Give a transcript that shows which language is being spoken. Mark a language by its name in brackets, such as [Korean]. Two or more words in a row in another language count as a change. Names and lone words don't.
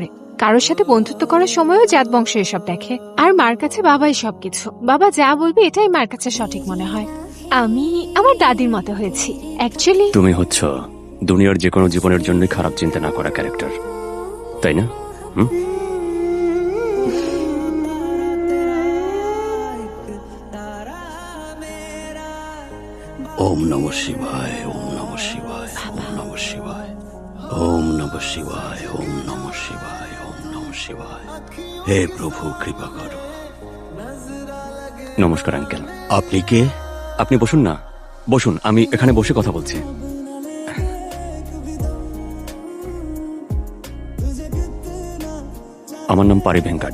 [Bangla] কারোর সাথে বন্ধুত্ব করার সময়ও জাত বংশ এসব দেখে। আর মার কাছে বাবাই সবকিছু। বাবা যা বলবে এটাই মার কাছে সঠিক মনে হয়। আমি আমার দাদির মতো হয়েছি অ্যাকচুয়ালি। তুমি হচ্ছ দুনিয়ার যে কোনো জীবনের জন্য খারাপ চিন্তা না করা ক্যারেক্টার, তাই না? [Sanskrit] ওম নমঃ শিবায়, ওম নমঃ শিবায়, ওম নমঃ শিবায়, ওম নমঃ শিবায়, ওম নমঃ শিবায়, ওম নমঃ শিবায়। [Bangla] হে প্রভু, কৃপা করো। নমস্কার আঙ্কেল। আপনি কে? আপনি বসুন না, বসুন, আমি এখানে বসে কথা বলছি। আমার নাম পারি ভেঙ্কাট।